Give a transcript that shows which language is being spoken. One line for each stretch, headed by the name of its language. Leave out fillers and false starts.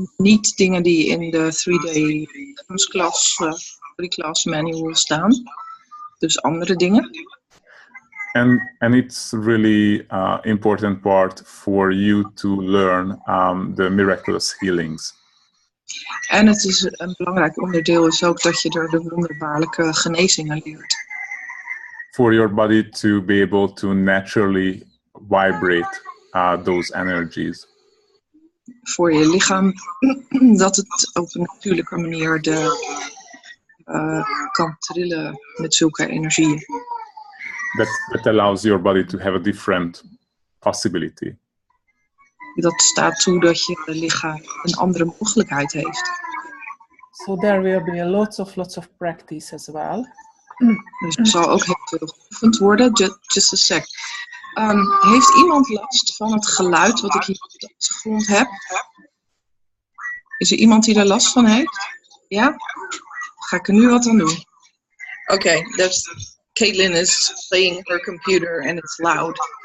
Dutch: Niet dingen die in de 3-day body class manual staan. Dus andere dingen.
English: And it's really important part for you to learn the miraculous healings.
Dutch: En het is een belangrijk onderdeel is ook dat je er de wonderbaarlijke genezingen leert.
English: For your body to be able to naturally vibrate those energies.
Dutch: Voor je lichaam, dat het op een natuurlijke manier kan trillen met zulke energieën.
English: That allows your body to have a different possibility.
Dutch: Dat staat toe dat je lichaam een andere mogelijkheid heeft.
English: So there will be lots of practice as well.
Dutch: Dus er zal ook heel veel geoefend worden.
English: Just a sec.
Dutch: Heeft iemand last van het geluid wat ik hier op de achtergrond heb? Is er iemand die daar last van heeft? Ja? Ga ik er nu wat aan doen?
English: Oké, Caitlin is playing her computer and it's loud.